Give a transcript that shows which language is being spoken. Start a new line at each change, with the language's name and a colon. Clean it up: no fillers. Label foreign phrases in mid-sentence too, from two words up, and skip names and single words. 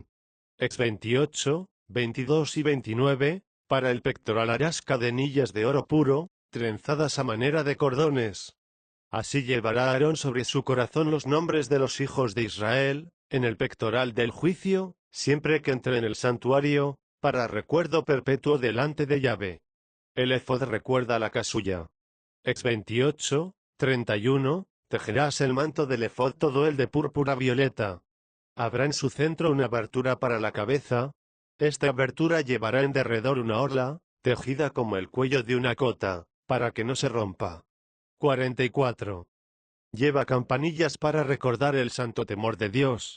Spanish: Ex 28, 22 y 29, para el pectoral harás cadenillas de oro puro, trenzadas a manera de cordones. Así llevará Aarón sobre su corazón los nombres de los hijos de Israel, en el pectoral del juicio, siempre que entre en el santuario, para recuerdo perpetuo delante de Yahvé. El efod recuerda la casulla. Ex 28, 31, tejerás el manto del efod todo el de púrpura violeta. Habrá en su centro una abertura para la cabeza. Esta abertura llevará en derredor una orla, tejida como el cuello de una cota, para que no se rompa. 44. Lleva campanillas para recordar el santo temor de Dios.